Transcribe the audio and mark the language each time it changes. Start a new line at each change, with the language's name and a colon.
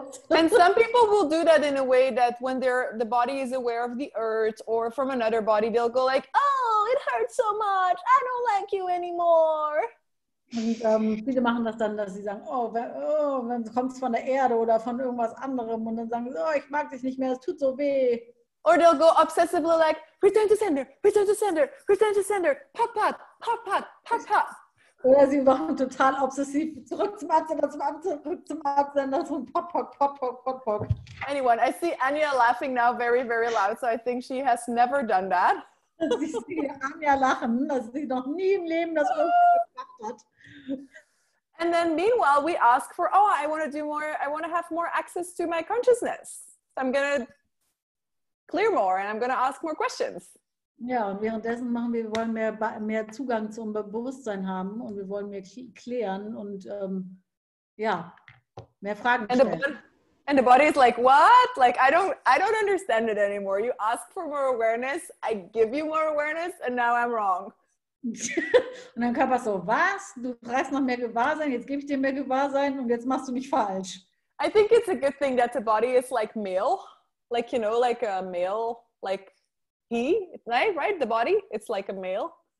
English: And some people will do that in a way that when the body is aware of the earth or from another body, they'll go like, oh, it hurts so much. I don't like you anymore.
German: Und viele machen das dann, dass sie sagen, wenn du kommst von der Erde oder von irgendwas anderem und dann sagen sie, ich mag dich nicht mehr, es tut so weh.
English: Or they'll go obsessively like, return to sender, return to sender, return to sender, pot, pot, pot, pot, pot, pot.
German: Oder sie machen total obsessiv, zurück zum Absender, zurück zum Absender, zum pot, pot, pot, pot, pot, pot.
English: Anyone, I see Anja laughing now very, very loud, so I think she has never done that.
German: Ich sehe Anja lachen, dass sie noch nie im Leben das irgendwie gemacht hat.
English: And then meanwhile, we ask for, I want to do more, I want to have more access to my consciousness. So I'm going to clear more and I'm going to ask more questions.
German: Ja, und währenddessen wir wollen mehr Zugang zum Bewusstsein haben und wir wollen mehr klären und mehr Fragen stellen.
English: And the body is like, what? Like, I don't understand it anymore. You ask for more awareness, I give you more awareness, and now I'm wrong.
German: Und dein Körper so, was? Du brauchst noch mehr Gewahrsein, jetzt gebe ich dir mehr Gewahrsein und jetzt machst du mich falsch.
English: I think it's a good thing that the body is like male. Like, you know, like a male, like he, right? The body, it's like a male.